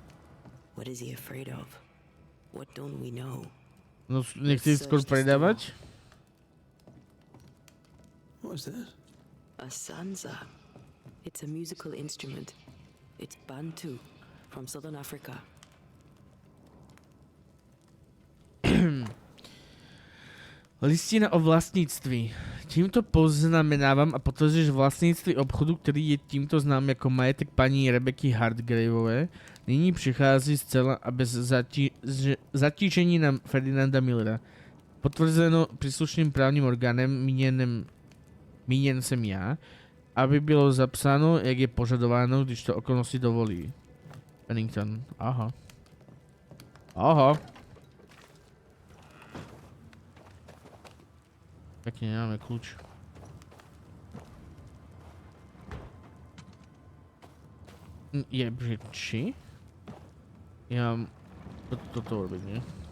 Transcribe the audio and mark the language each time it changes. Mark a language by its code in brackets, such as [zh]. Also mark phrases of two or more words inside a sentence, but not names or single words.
[en] What is he afraid of? What don't we know? No, [sk] nechci skôr predávať? [en] What's this? A sansa. It's a musical instrument. It's Bantu from southern Africa. [cs] Listina o vlastníctví. Tímto poznamenávám a potvrzuješ vlastníctví obchodu, který je tímto znám jako majetek paní Rebeky Hardgraveové. Nyní přichází zcela a bez zatížení na Ferdinanda Millera. Potvrzeno příslušným právním orgánem, míněn jsem já, aby bylo zapsáno, jak je požadováno, když to okolnosti dovolí. Pennington. Aha. Aha. [sk] Pekne, nemáme kľúč. Že či? Ja mám toto urobiť, nie?